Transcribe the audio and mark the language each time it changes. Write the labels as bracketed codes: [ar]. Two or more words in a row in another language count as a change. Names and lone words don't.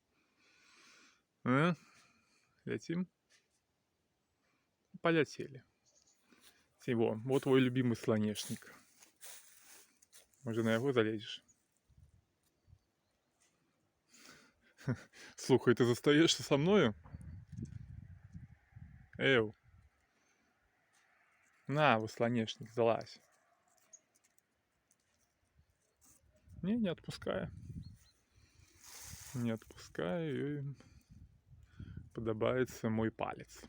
[be] А? Ляцім? Паляцелі. Ці во твой любімы сланечнік. Можа, на яго залезеш? Слухай, [ru] ты застаешься со мною? Эу. На, слонечник, залазь. Не отпускаю. Не отпускаю. И подобается мой палец.